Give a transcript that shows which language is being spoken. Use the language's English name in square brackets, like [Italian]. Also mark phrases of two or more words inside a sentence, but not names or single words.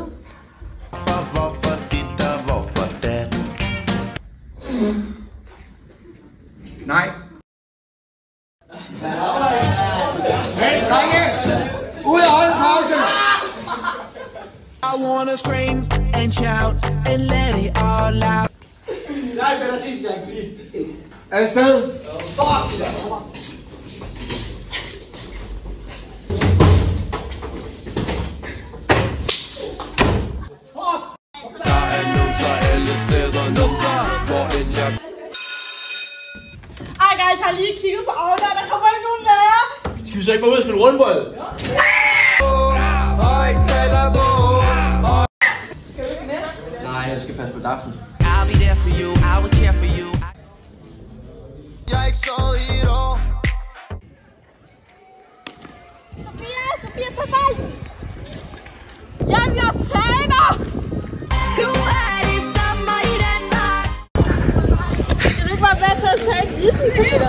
[Danish] Hvorfor dit og hvorfor dat? Nej. Hey, drenge! Ud og holde pause! [English] I wanna scream and shout and let it all out. [Danish] Nej, better sidst, Jack, please. Afsted! Fuck! Der er numser alle steder, numser, hvor end jeg... Ej guys, jeg har lige kigget på Aula, der kommer ikke nogen lærer. Skal vi så ikke bare ud og spille rundbold? Skal du ikke med? Nej, jeg skal passe på Daphne. [English] I'll be there for you, I will care for you. [Danish] Jeg er ikke sovet i et år. Sofia, tag bolden. Jamen, jeg taber. Nu er det sommer i Danmark. Skal du ikke være med til at tage en isen, Peter?